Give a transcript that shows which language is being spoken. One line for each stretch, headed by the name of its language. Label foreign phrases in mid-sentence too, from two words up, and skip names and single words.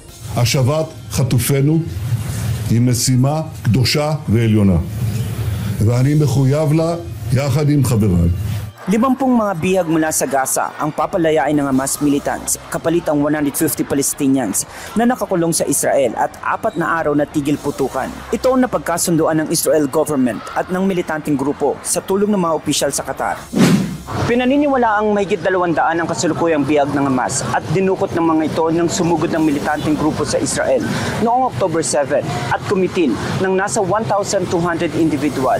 Hebrew: השבת חטופינו היא משימה קדושה ועליונה. ואני מחויב לה יחד עם חבריי.
Filipino: 50 mga bihag mula sa Gaza ang papalayain ng Hamas militants kapalit ang 150 Palestinians na nakakulong sa Israel at 4 na araw na tigil putukan. Ito ang napagkasunduan ng Israel government at ng militanteng grupo sa tulong ng mga opisyal sa Qatar. Pinaniniwala ang mahigit 200 ang kasalukuyang bihag ng Hamas at dinukot ng mga ito ng sumugod ng militanteng grupo sa Israel noong October 7 at kumitil ng nasa 1,200 individual.